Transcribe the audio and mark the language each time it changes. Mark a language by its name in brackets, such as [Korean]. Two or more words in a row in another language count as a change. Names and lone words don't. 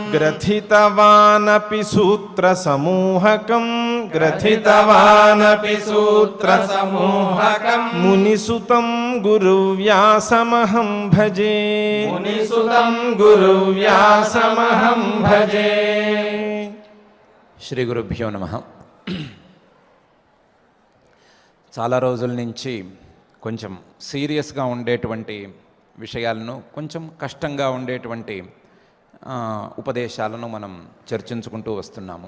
[Sanskrit] ग्रथितवानपि सूत्रसमूहकम् ग्रथितवानपि सूत्रसमूहकम् मुनिसुतं गुरुव्यासमहं भजे मुनिसुतं गुरुव्यासमहं भजे శ్రీ గురుభ్యో నమః. [Telugu] చాలా రోజుల నుంచి కొంచెం సీరియస్గా ఉండేటువంటి విషయాలను, కొంచెం కష్టంగా ఉండేటువంటి ఉపదేశాలను మనం చర్చించుకుంటూ వస్తున్నాము.